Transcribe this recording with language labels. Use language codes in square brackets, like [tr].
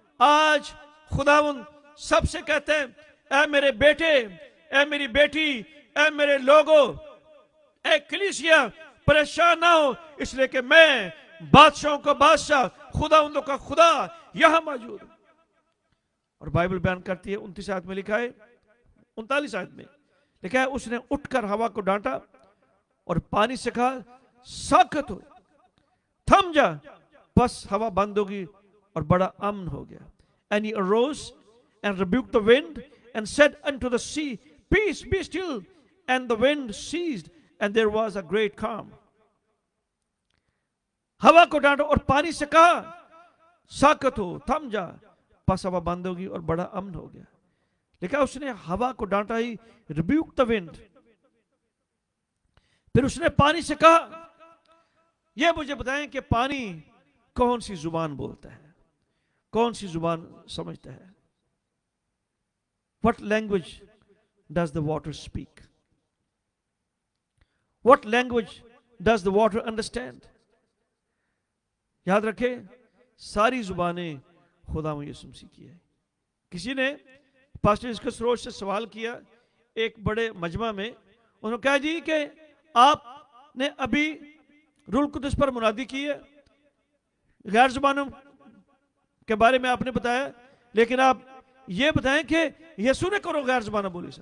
[hi] आज खुदावंद सबसे कहते हैं, ऐ मेरे बेटे, ऐ मेरी बेटी, ऐ मेरे लोगों, ऐ कलीसिया, परेशान ना हो, इसलिए कि मैं बादशाहों का बादशाह, खुदावंदों का खुदा यहां मौजूद हूं। और बाइबल बयान करती है, 29 आयत में लिखा है, 39 आयत में लिखा है, उसने उठकर हवा को डांटा और पानी से कहा, साकत हो, थम जा, बस हवा बंद होगी और बड़ा अमन हो गया। [en] And he arose and rebuked the wind and said unto the sea, peace, be still. And the wind ceased and there was a great calm. [hi] हवा को डांटो और पानी से कहा, साकत हो, थम जा, बस हवा बंद होगी और बड़ा अमन हो गया। लिखा उसने हवा को डांटा ही, [en] Rebuke the wind. [hi] फिर उसने पानी से कहा, यह मुझे बताएं कि पानी कौन सी जुबान बोलता है, कौन सी जुबान समझता है? [en] What language does the water speak? What language does the water understand? [hi] याद रखें, सारी जुबानें खुदावंद यीशु मसीह की है। किसी ने पास्टर इसके सरोज से सवाल किया एक बड़े मजमा में, उन्होंने कहा, जी कि आपने अभी रूल कुदस पर मुनादी की है, गैर जुबानों के बारे में आपने बताया, लेकिन आप ये बताएं कि यीशु ने करो गैर जुबाना बोली सर।